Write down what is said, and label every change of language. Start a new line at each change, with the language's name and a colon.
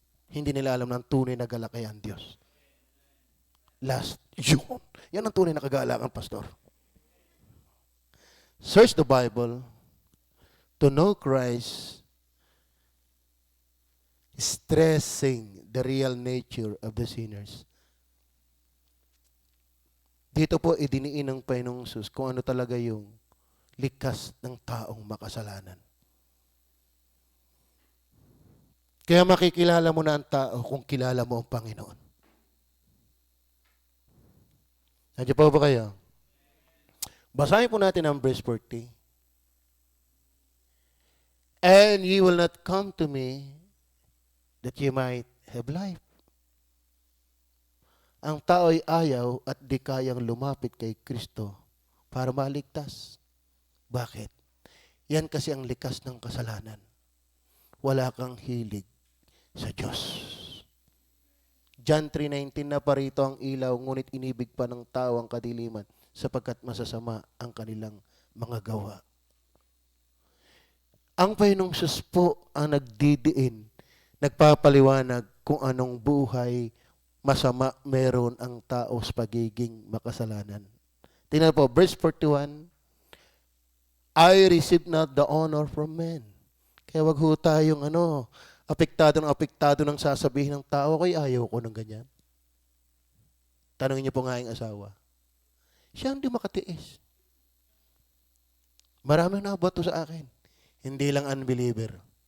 Filipino: Hindi nila alam ng tunay na galak ang Diyos. Last, yun. Yan ang tunay na kagalakan, Pastor.
English: Search the Bible to know Christ, stressing the real nature of the sinners.
Filipino: Dito po, idiniin ng Panginoong Jesus kung ano talaga yung likas ng taong makasalanan. Kaya makikilala mo na ang tao kung kilala mo ang Panginoon. Nandiyan po ba kayo? Basahin po natin ang verse 40.
English: And ye will not come to me that ye might have life.
Filipino: Ang tao ay ayaw at di kayang lumapit kay Kristo para maligtas. Bakit? Yan kasi ang likas ng kasalanan. Wala kang hilig sa Diyos. John 3:19 na parito ang ilaw, ngunit inibig pa ng tao ang kadiliman sapagkat masasama ang kanilang mga gawa. Ang Panginoong Diyos po ang nagdidiin, nagpapaliwanag kung anong buhay masama meron ang tao sa pagiging makasalanan. Tingnan po,
English: verse 41, I receive not the honor from men.
Filipino: Kaya wag ho tayong apektado ng sasabihin ng tao, kaya ayaw ko ng ganyan. Tanungin niyo po nga yung asawa. Siya hindi makatiis. Maraming nabato sa akin. Hindi lang unbeliever.